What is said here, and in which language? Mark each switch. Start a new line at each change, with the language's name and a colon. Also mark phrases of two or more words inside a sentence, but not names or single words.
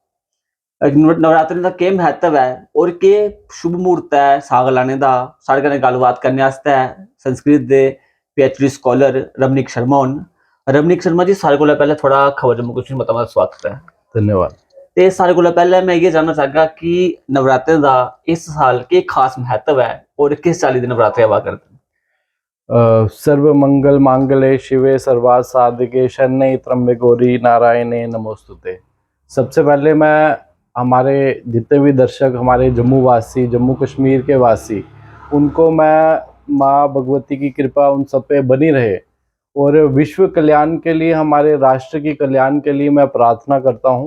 Dogri: नवरात्रें दा केह् महत्व है और केह् शुभ मुहूर्त है साग लाने दा, साढ़े कन्नै गल्लबात करने आस्तै संस्कृत दे पीएचडी स्कॉलर रमनीक शर्मा होर न। रमनीक शर्मा जी, सारें कोला पैह्लें थुआढ़ा खबर जम्मू कश्मीर मता-मता स्वागत है। धन्यवाद। ते सारें कोला पैह्लें मैं इ'यै जानना चाहगा कि नवरात्रें दा इस साल केह् खास महत्व है और किस चाल्ली दे नवरात्रे आवा करदे न?
Sanskrit: सर्व मंगल मांगल्ये शिवे सर्वार्थ साधिके शरण्ये त्र्यंबके गौरी नारायणे नमोस्तुते।
Hindi: सबसे पहले मैं हमारे जितने भी दर्शक हमारे जम्मू वासी, जम्मू कश्मीर के वासी, उनको मैं माँ भगवती की कृपा उन सब पे बनी रहे और विश्व कल्याण के लिए, हमारे राष्ट्र की कल्याण के लिए मैं प्रार्थना करता हूँ।